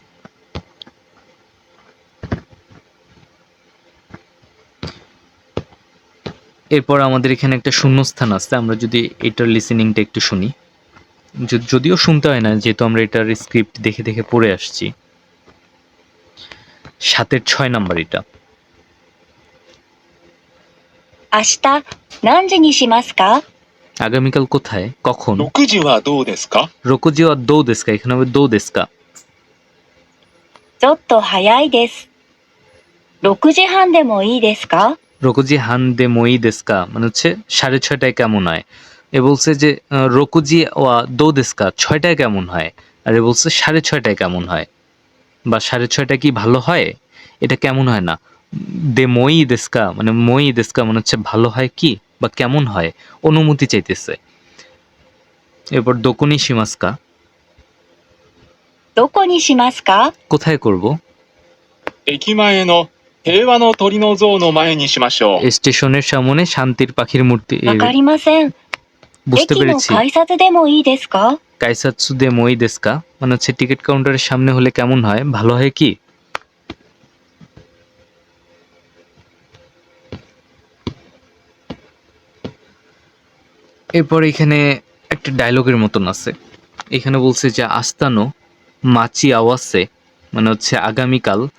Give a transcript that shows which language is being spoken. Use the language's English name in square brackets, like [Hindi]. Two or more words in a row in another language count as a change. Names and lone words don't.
[Bangla] এরপর আমাদের এখানে একটা শূন্যস্থান আছে, আমরা যদি এটার লিসেনিংটা একটু শুনি, যদিও শুনতে হয় না যেহেতু আমরা এটার স্ক্রিপ্ট দেখে দেখে পড়ে আসছি। 7-6 নাম্বার এটা। [Japanese] 明日何時にしますか？ [Bangla] আগামীকাল কোথায়, কখন? [Japanese] 6 時はどうですか？六時はどうですか, [Bangla] এখানে হবে [Japanese] どうですか. ちょっと早いです。6時半でもいいですか？六時半でもいいですか [Bangla] মানে হচ্ছে 6:30টায় কেমন হয়। এ বলছে যে [Japanese] 六時はどうですか [Bangla] 6টায় কেমন হয়, আর এ বলছে 6:30টায় কেমন হয়, বা 6:30টায় কি ভালো হয়, এটা কেমন হয় না। [Japanese] でもいいですか [Bangla] মানে [Japanese] もいいですか [Bangla] মানে হচ্ছে ভালো হয় কি বা কেমন হয়, অনুমতি চাইতেছে। [Japanese] এরপর どこにしますか, どこにしますか？ [Bangla] কোথায় করব? [Japanese] 駅前の平和の鳥の像の前にしましょう。 [Bangla] স্টেশনের সামনে শান্তির পাখির মূর্তি। [Japanese] わかりません。 [Bangla] বুঝতে [Japanese] 駅の [Bangla] পেরেছি। [Japanese] 改札でもいいですか？改札でもいいですか [Bangla] মানে হচ্ছে টিকিট কাউন্টারের সামনে হলে কেমন হয়, ভালো হয় কি। এরপর এখানে একটা ডায়লগের মতন আছে, এখানে বলছে যে [Japanese] 明日の待ち合わせ [Bangla] মানে হচ্ছে আগামীকাল